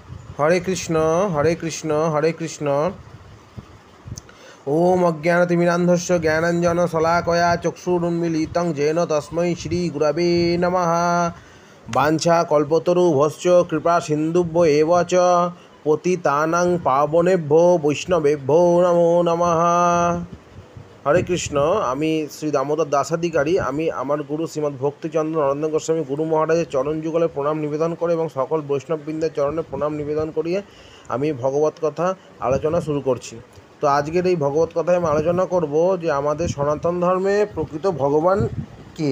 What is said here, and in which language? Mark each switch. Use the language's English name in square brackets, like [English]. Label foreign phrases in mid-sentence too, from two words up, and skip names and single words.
[Sanskrit] হরে কৃষ্ণ হরে কৃষ্ণ হরে কৃষ্ণ। ওম অজ্ঞানতিমিরান্ধস্য জ্ঞানাঞ্জন শলাকয়া চক্ষুরুন্মিলিतं येन তস্मै শ্রী গুরবে নমঃ। বাঞ্ছা কল্পতরুভশ্চ কৃপা সিন্ধুভ্য এব চ পতিতানাং পাবনেভ্যো বৈষ্ণবেভ্যো নমো নমঃ। হরে কৃষ্ণ। [Bangla] আমি শ্রী দামোদর দাসাধিকারী। আমি আমার গুরু শ্রীমদ্ ভক্তিচন্দ্র নরেন্দ্র গোস্বামী গুরু মহারাজের চরণ যুগলে প্রণাম নিবেদন করে এবং সকল বৈষ্ণববৃন্দের চরণে প্রণাম নিবেদন করিয়ে আমি ভগবত কথা আলোচনা শুরু করছি। তো আজকের এই ভগবত কথায় আমি আলোচনা করব যে আমাদের সনাতন ধর্মে প্রকৃত ভগবান কে?